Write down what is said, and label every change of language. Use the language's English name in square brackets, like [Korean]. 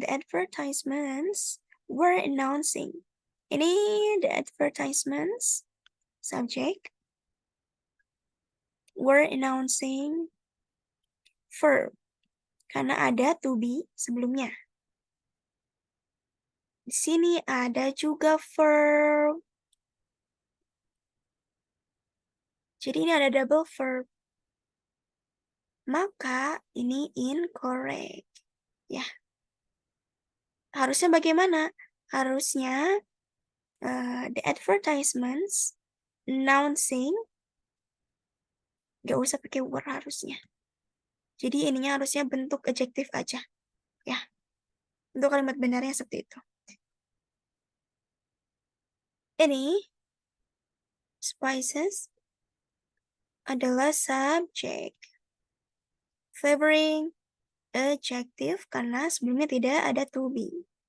[English] The advertisements were announcing. [Indonesian] Ini [English] the advertisements, subject, were announcing, verb. [Indonesian] Karena ada to be sebelumnya. Di sini ada juga verb. Jadi ini ada double verb. Maka ini incorrect. Ya. Harusnya bagaimana? Harusnya [English] the advertisements announcing, [Indonesian] gak usah pakai were harusnya. Jadi ininya harusnya bentuk adjektif aja. Ya. Untuk kalimat benarnya seperti itu. Ini spices adalah subjek. Favoring adjective karena sebelumnya tidak ada to be.